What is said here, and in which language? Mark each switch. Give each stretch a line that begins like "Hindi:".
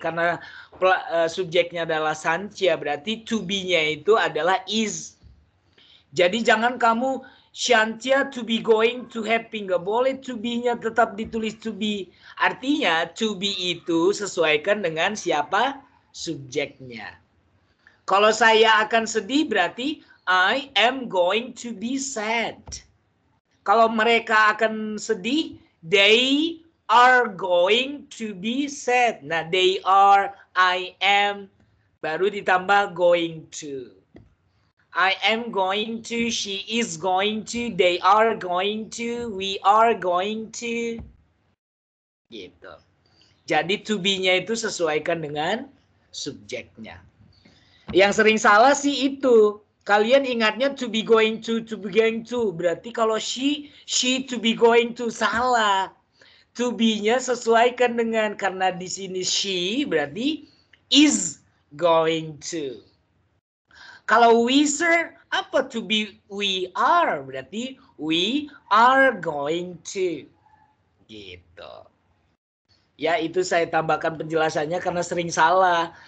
Indonesian: Karena subjeknya adalah Shantia, berarti to be-nya itu adalah is. Jadi jangan kamu
English: Shantia to be going to happy.
Indonesian: Nggak boleh to be-nya tetap ditulis to be. Artinya to be itu sesuaikan dengan siapa? Subjeknya. Kalau saya akan sedih berarti
English: I am going to be sad.
Indonesian: Kalau mereka akan sedih,
English: they are going to be sad.
Indonesian: Nah,
English: they are, I am,
Indonesian: baru ditambah
English: going to. I am going to, she is going to, they are going to, we are going to.
Indonesian: Gitu. Jadi to be-nya itu sesuaikan dengan subjeknya. Yang sering salah sih itu. Kalian ingatnya
English: to be going to be going to.
Indonesian: Berarti kalau
English: she to be going to,
Indonesian: salah. To be-nya sesuaikan dengan, karena di sini
English: she
Indonesian: berarti
English: is going to.
Indonesian: Kalau
English: we, sir,
Indonesian: apa
English: to be? We are,
Indonesian: berarti
English: we are going to.
Indonesian: Gitu. Ya, itu saya tambahkan penjelasannya karena sering salah.